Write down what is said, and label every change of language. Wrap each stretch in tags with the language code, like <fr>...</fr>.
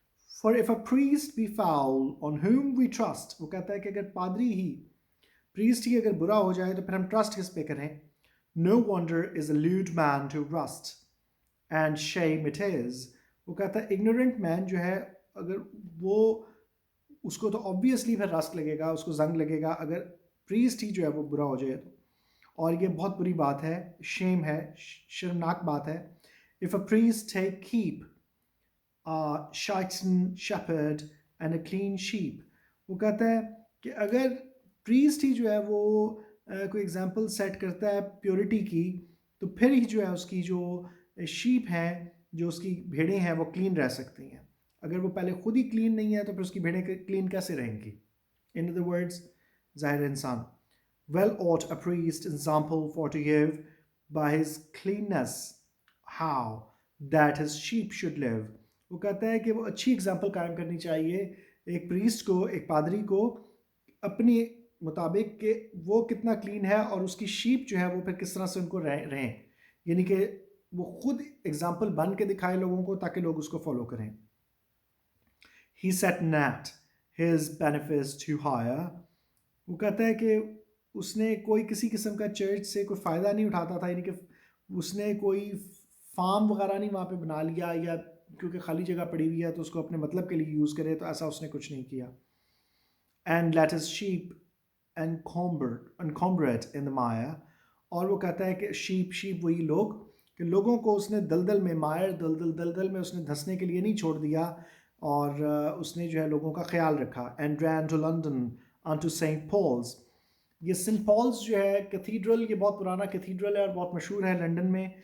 <en>For if a priest be foul on whom we trust,</en> <ur>وہ کہتا ہے کہ اگر پادری ہی, پریسٹ ہی اگر برا ہو جائے تو پھر ہم ٹرسٹ کس پہ کریں.</ur> <en>No wonder is a lewd man to rust, and shame it is.</en> <ur>وہ کہتا ہے ignorant man جو ہے, اگر وہ اس کو تو obviously پھر رسٹ لگے گا, اس کو زنگ لگے گا اگر پریسٹ ہی جو ہے وہ برا ہو جائے تو, اور یہ بہت بری بات ہے, شیم ہے, شرمناک بات ہے.</ur> <en>If a priest take keep a shaiten shepherd and a clean sheep,</en> <ur>وہ کہتا ہے کہ اگر پریسٹ ہی جو ہے وہ کوئی ایگزامپل سیٹ کرتا ہے پیورٹی کی, تو پھر ہی جو ہے اس کی جو شیپ ہیں, جو اس کی بھیڑیں ہیں, وہ کلین رہ سکتی ہیں. اگر وہ پہلے خود ہی کلین نہیں ہے تو پھر اس کی بھیڑیں کلین کیسے رہیں گی.</ur> <en>In other words,</en> <ur>ظاہر انسان.</ur> <en>Well ought a priest example for to give by his cleanness how that his sheep should live.</en> <ur>وہ کہتا ہے کہ وہ اچھی اگزامپل قائم کرنی چاہیے ایک پریسٹ کو, ایک پادری کو, اپنی مطابق کہ وہ کتنا کلین ہے اور اس کی شیپ جو ہے وہ پھر کس طرح سے ان کو رہیں, یعنی کہ وہ خود اگزامپل بن کے دکھائے لوگوں کو تاکہ لوگ اس کو فالو کریں.</ur> <en>He set not his benefits too higher.</en> <ur>وہ کہتا ہے کہ اس نے کوئی کسی قسم کا چرچ سے کوئی فائدہ نہیں اٹھاتا تھا, یعنی کہ اس نے کوئی فارم وغیرہ نہیں وہاں پہ بنا لیا, یا کیونکہ خالی جگہ پڑی ہوئی ہے تو اس کو اپنے مطلب کے لیے یوز کرے, تو ایسا اس نے کچھ نہیں کیا.</ur> <en>And let his sheep encumbered in the mire.</en> <ur>اور وہ کہتا ہے کہ شیپ وہی لوگ, کہ لوگوں کو اس نے دلدل میں, دلدل میں اس نے دھسنے کے لیے نہیں چھوڑ دیا, اور اس نے جو ہے لوگوں کا خیال رکھا.</ur> <en>And ran to London unto St. Paul's.</en> <ur>یہ سینٹ پالز جو ہے کیتھیڈرل, یہ بہت پرانا کیتھیڈرل ہے اور بہت مشہور ہے لنڈن میں.</ur>